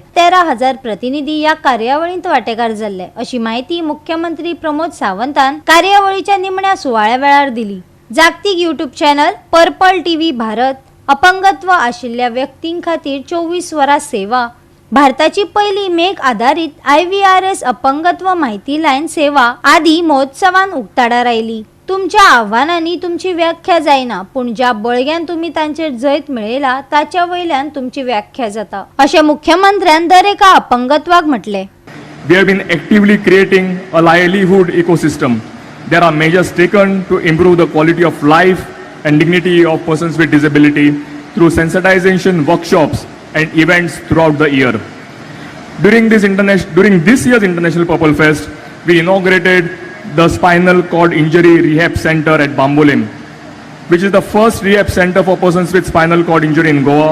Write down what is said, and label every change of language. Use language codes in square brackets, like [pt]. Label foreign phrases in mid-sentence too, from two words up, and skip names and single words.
[kok] 13,000 प्रतिनिधी या कार्यावळींत वांटेकार जाल्ले अशी माहिती मुख्यमंत्री प्रमोद सावंतान कार्यावळीच्या निमण्या सुवाळ्या वेळार दिली. जागतीक [en] YouTube channel [kok] पर्पल टीव्ही भारत, अपंगत्व आशिल्ल्या व्यक्तीं खातीर 24 वरां सेवा, भारताची पहिली मेघ आधारित IVRS अपंगत्व माहिती लायन सेवा आदी महोत्सवान उक्ताडार आयली. तुमच्या आव्हानांनी तुमची व्याख्या जायना, पूण ज्या बळग्यान तुम्ही तांचेर जैत मेळयला ताच्या वयल्यान तुमची व्याख्या जाता अशें मुख्यमंत्र्यान दर एका अपंगत्वाक म्हटले. [en] We have been actively creating a livelihood ecosystem. There are measures taken to improve the quality of life and dignity of persons with disability through sensitization workshops and events throughout the year. During this year's International Purple Fest, we inaugurated the Spinal Cord Injury Rehab Center at Bambolim, which is the first rehab center for persons with spinal cord injury in Goa.